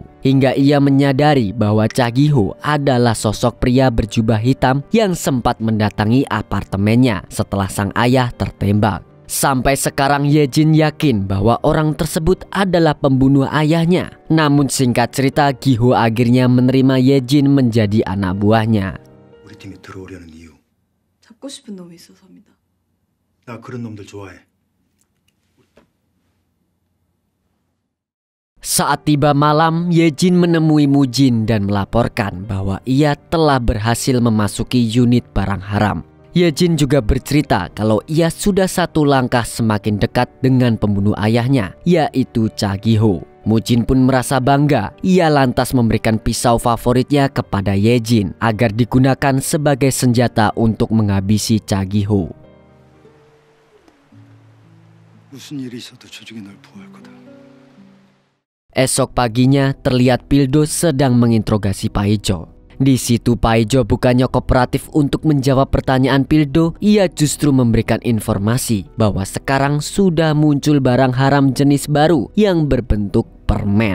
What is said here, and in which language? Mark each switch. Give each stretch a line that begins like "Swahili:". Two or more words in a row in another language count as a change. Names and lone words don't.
Indonesian: Hingga ia menyadari bahwa Cha Gi-ho adalah sosok pria berjubah hitam yang sempat mendatangi apartemennya setelah sang ayah tertembak. Sampai sekarang Yejin yakin bahwa orang tersebut adalah pembunuh ayahnya. Namun singkat cerita, Gi-ho akhirnya menerima Yejin menjadi anak buahnya.
Korean: 우리 팀에 들어오려는 이유. 잡고 싶은 놈이 있어서입니다. 나 그런 놈들 좋아해.
Indonesian: Saat tiba malam, Yejin menemui Mujin dan melaporkan bahwa ia telah berhasil memasuki unit barang haram. Yejin juga bercerita kalau ia sudah satu langkah semakin dekat dengan pembunuh ayahnya, yaitu Cha Gi-ho. Mujin pun merasa bangga. Ia lantas memberikan pisau favoritnya kepada Yejin agar digunakan sebagai senjata untuk menghabisi Cha Gi-ho.
Korean: 무슨 일이 있어도 조직이 널 보호할 거다.
Indonesian: Esok paginya terlihat Pildo sedang menginterogasi Paijo. Di situ Paijo bukannya kooperatif untuk menjawab pertanyaan Pildo, ia justru memberikan informasi bahwa sekarang sudah muncul barang haram jenis baru yang berbentuk permen.